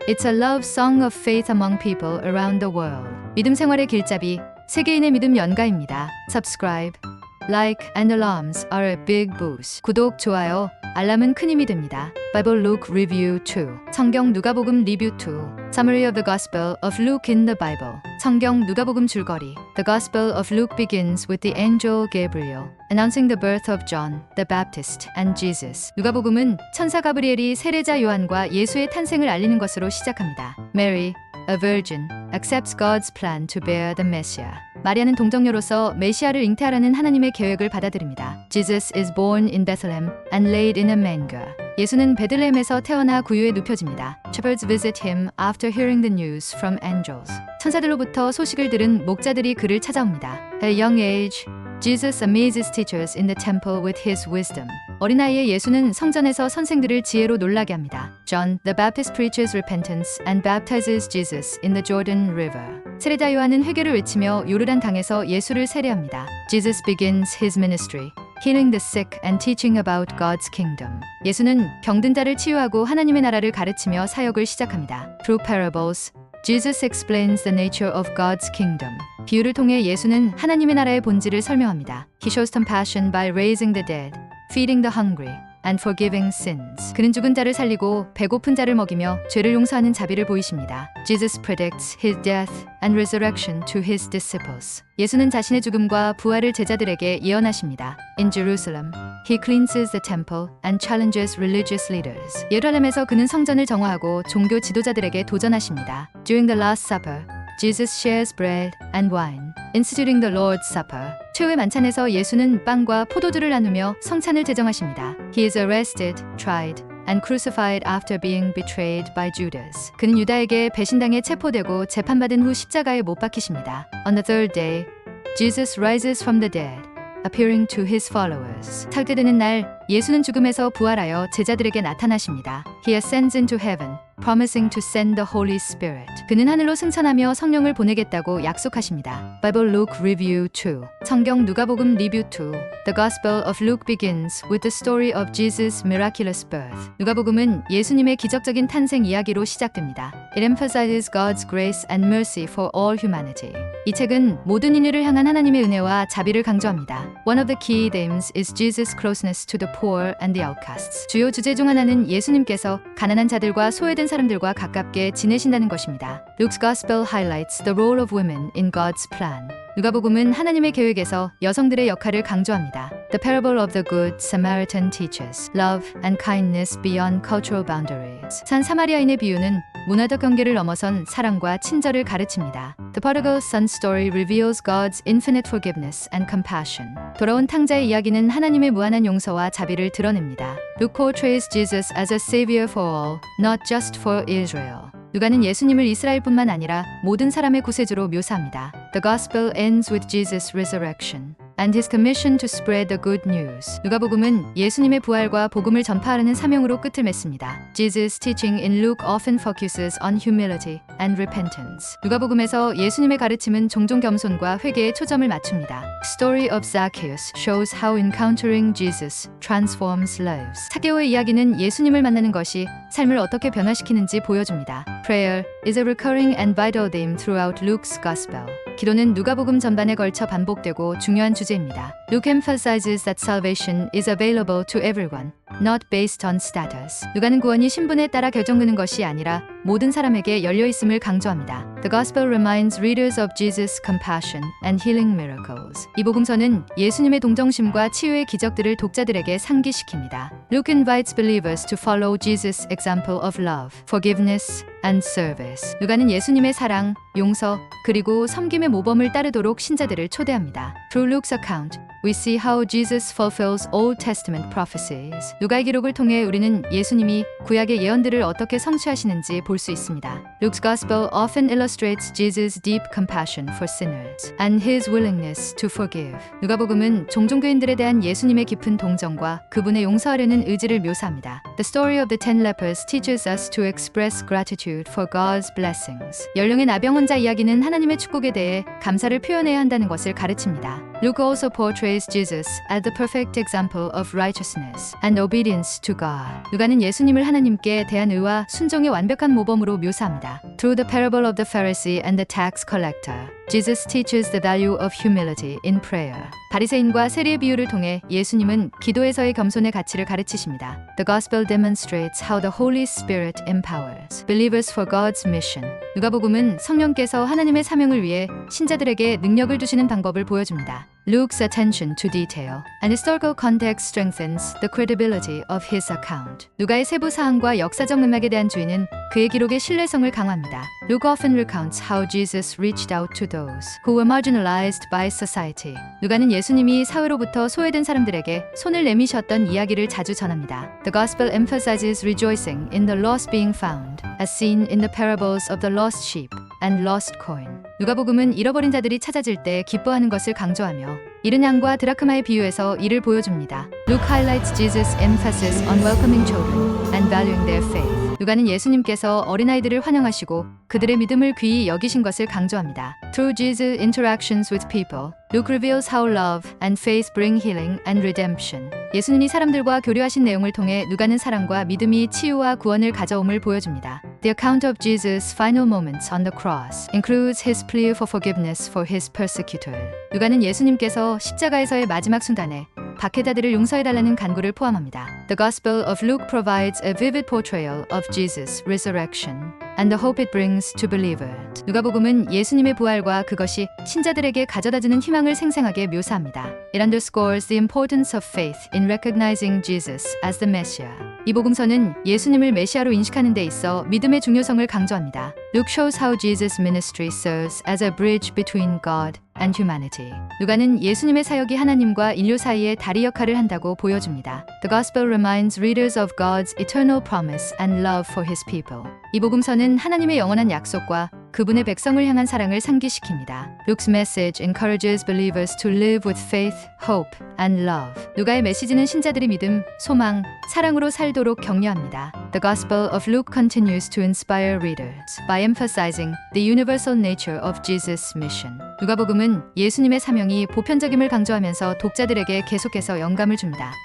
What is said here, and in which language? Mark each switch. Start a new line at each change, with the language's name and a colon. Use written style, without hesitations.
English: It's a love song of faith among people around the world.
Korean: 믿음 생활의 길잡이, 세계인의 믿음 연가입니다.
English: Subscribe, like, and alarms are a big boost.
Korean: 구독, 좋아요, 알람은 큰 힘이 됩니다.
English: Bible Luke Review 2.
Korean: 성경 누가복음 리뷰 2.
English: Summary of the Gospel of Luke in the Bible.
Korean: 성경 누가복음 줄거리.
English: The Gospel of Luke begins with the angel Gabriel announcing the birth of John the Baptist and Jesus.
Korean: 누가복음은 천사 가브리엘이 세례자 요한과 예수의 탄생을 알리는 것으로 시작합니다.
English: Mary, a virgin, accepts God's plan to bear the Messiah.
Korean: 마리아는 동정녀로서 메시아를 잉태하라는 하나님의 계획을 받아들입니다.
English: Jesus is born in Bethlehem and laid in a manger.
Korean: 예수는 베들레헴에서 태어나 구유에 눕혀집니다.
English: Shepherds visit him after hearing the news from angels.
Korean: 천사들로부터 소식을 들은 목자들이 그를 찾아옵니다.
English: At a young age, Jesus amazes teachers in the temple with his wisdom.
Korean: 어린아이의 예수는 성전에서 선생들을 지혜로 놀라게 합니다.
English: John the Baptist preaches repentance and baptizes Jesus in the Jordan River.
Korean: 세례자 요한은 회개를 외치며 요르단 강에서 예수를 세례합니다.
English: Jesus begins his ministry, healing the sick and teaching about God's kingdom.
Korean: 예수는 병든 자를 치유하고 하나님의 나라를 가르치며 사역을 시작합니다.
English: Through parables, Jesus explains the nature of God's kingdom.
Korean: 비유를 통해 예수는 하나님의 나라의 본질을 설명합니다.
English: He shows compassion by raising the dead, feeding the hungry, and forgiving sins.
Korean: 그는 죽은 자를 살리고 배고픈 자를 먹이며 죄를 용서하는 자비를 보이십니다.
English: Jesus predicts his death and resurrection to his disciples.
Korean: 예수는 자신의 죽음과 부활을 제자들에게 예언하십니다.
English: In Jerusalem, he cleanses the temple and challenges religious leaders.
Korean: 예루살렘에서 그는 성전을 정화하고 종교 지도자들에게 도전하십니다.
English: During the Last Supper, Jesus shares bread and wine, instituting the Lord's Supper.
Korean: 최후의 만찬에서 예수는 빵과 포도주를 나누며 성찬을 제정하십니다.
English: He is arrested, tried, and crucified after being betrayed by Judas.
Korean: 그는 유다에게 배신당해 체포되고 재판받은 후 십자가에 못 박히십니다.
English: On the third day, Jesus rises from the dead, appearing to his followers.
Korean: 살때되는 날, 예수는 죽음에서 부활하여 제자들에게 나타나십니다.
English: He ascends into heaven, promising to send the Holy Spirit.
Korean: 그는 하늘로 승천하며 성령을 보내겠다고 약속하십니다.
English: Bible Luke Review 2.
Korean: 성경 누가복음 리뷰 2.
English: The Gospel of Luke begins with the story of Jesus' miraculous birth.
Korean: 누가복음은 예수님의 기적적인 탄생 이야기로 시작됩니다.
English: It emphasizes God's grace and mercy for all humanity.
Korean: 이 책은 모든 인류를 향한 하나님의 은혜와 자비를 강조합니다.
English: One of the key themes is Jesus' closeness to the poor and the outcasts.
Korean: 주요 주제 중 하나는 예수님께서 가난한 자들과 소외된 사람들과 가깝게 지내신다는 것입니다.
English: Luke's Gospel highlights the role of women in God's plan.
Korean: 누가복음은 하나님의 계획에서 여성들의 역할을 강조합니다.
English: The parable of the good Samaritan teaches love and kindness beyond cultural boundaries.
Korean: 산 사마리아인의 비유는 문화적 경계를 넘어선 사랑과 친절을 가르칩니다.
English: The prodigal son story reveals God's infinite forgiveness and compassion.
Korean: 돌아온 탕자의 이야기는 하나님의 무한한 용서와 자비를 드러냅니다.
English: Luke portrays Jesus as a savior for all, not just for Israel.
Korean: 누가는 예수님을 이스라엘뿐만 아니라 모든 사람의 구세주로 묘사합니다.
English: The Gospel ends with Jesus' resurrection and his commission to spread the good news.
Korean: 누가복음은 예수님의 부활과 복음을 전파하라는 사명으로 끝을 맺습니다.
English: Jesus' teaching in Luke often focuses on humility and repentance.
Korean: 누가복음에서 예수님의 가르침은 종종 겸손과 회개에 초점을 맞춥니다.
English: Story of Zacchaeus shows how encountering Jesus transforms lives.
Korean: 사개오의 이야기는 예수님을 만나는 것이 삶을 어떻게 변화시키는지 보여줍니다.
English: Prayer is a recurring and vital theme throughout Luke's Gospel.
Korean: 기도는 누가복음 전반에 걸쳐 반복되고 중요한 주제입니다.
English: Luke emphasizes that salvation is available to everyone, not based on status.
Korean: 누가는 구원이 신분에 따라 결정되는 것이 아니라 모든 사람에게 열려 있음을 강조합니다.
English: The Gospel reminds readers of Jesus' compassion and healing miracles.
Korean: 이 복음서는 예수님의 동정심과 치유의 기적들을 독자들에게 상기시킵니다.
English: Luke invites believers to follow Jesus' example of love, forgiveness, and service.
Korean: 누가는 예수님의 사랑, 용서, 그리고 섬김의 모범을 따르도록 신자들을 초대합니다.
English: Through Luke's account, we see how Jesus fulfills Old Testament prophecies.
Korean: 누가의 기록을 통해 우리는 예수님이 구약의 예언들을 어떻게 성취하시는지 볼 수 있습니다.
English: Luke's Gospel often illustrates Jesus' deep compassion for sinners and his willingness to forgive.
Korean: 누가복음은 종종교인들에 대한 예수님의 깊은 동정과 그분의 용서하려는 의지를 묘사합니다.
English: The story of the 10 lepers teaches us to express gratitude for God's blessings.
Korean: 연령의 나병 환자 이야기는 하나님의 축복에 대해 감사를 표현해야 한다는 것을 가르칩니다.
English: Luke also portrays Jesus as the perfect example of righteousness and obedience to God.
Korean: 누가는 예수님을 하나님께 대한 의와 순종의 완벽한 모범으로 묘사합니다.
English: Through the parable of the Pharisee and the tax collector, Jesus teaches the value of humility in prayer.
Korean: 바리새인과 세리의 비유를 통해 예수님은 기도에서의 겸손의 가치를 가르치십니다.
English: The Gospel demonstrates how the Holy Spirit empowers believers for God's mission.
Korean: 누가복음은 성령께서 하나님의 사명을 위해 신자들에게 능력을 주시는 방법을 보여줍니다.
English: Luke's attention to detail and historical context strengthens the credibility of his account.
Korean: 누가의 세부 사항과 역사적 맥락에 대한 주의는 그의 기록의 신뢰성을 강화합니다.
English: Luke often recounts how Jesus reached out to those who were marginalized by society.
Korean: 누가는 예수님이 사회로부터 소외된 사람들에게 손을 내미셨던 이야기를 자주 전합니다.
English: The Gospel emphasizes rejoicing in the lost being found, as seen in the parables of the lost sheep and lost coin.
Korean: 누가복음은 잃어버린 자들이 찾아질 때 기뻐하는 것을 강조하며 잃은 양과 드라크마의 비유에서 이를 보여줍니다.
English: Luke highlights Jesus' emphasis on welcoming children and valuing their faith.
Korean: 누가는 예수님께서 어린아이들을 환영하시고 그들의 믿음을 귀히 여기신 것을 강조합니다.
English: Through Jesus' interactions with people, Luke reveals how love and faith bring healing and redemption.
Korean: 예수님이 사람들과 교류하신 내용을 통해 누가는 사랑과 믿음이 치유와 구원을 가져옴을 보여줍니다.
English: The account of Jesus' final moments on the cross includes his plea for forgiveness for his persecutor.
Korean: 누가는 예수님께서 십자가에서의 마지막 순간에 박해자들을 용서해달라는 간구를 포함합니다.
English: The Gospel of Luke provides a vivid portrayal of Jesus' resurrection and the hope it brings to believers.
Korean: 누가복음은 예수님의 부활과 그것이 신자들에게 가져다주는 희망을 생생하게 묘사합니다.
English: It underscores the importance of faith in recognizing Jesus as the Messiah.
Korean: 이 복음서는 예수님을 메시아로 인식하는 데 있어 믿음의 중요성을 강조합니다.
English: Luke shows how Jesus' ministry serves as a bridge between God and humanity.
Korean: 누가는 예수님의 사역이 하나님과 인류 사이의 다리 역할을 한다고 보여줍니다.
English: The Gospel reminds readers of God's eternal promise and love for His people.
Korean: 이 복음서는 하나님의 영원한 약속과 그분의 백성을 향한 사랑을 상기시킵니다.
English: Luke's message encourages believers to live with faith, hope, and love.
Korean: 누가의 메시지는 신자들이 믿음, 소망, 사랑으로 살도록 격려합니다.
English: The Gospel of Luke continues to inspire readers by emphasizing the universal nature of Jesus' mission.
Korean: 누가복음은 예수님의 사명이 보편적임을 강조하면서 독자들에게 계속해서 영감을 줍니다.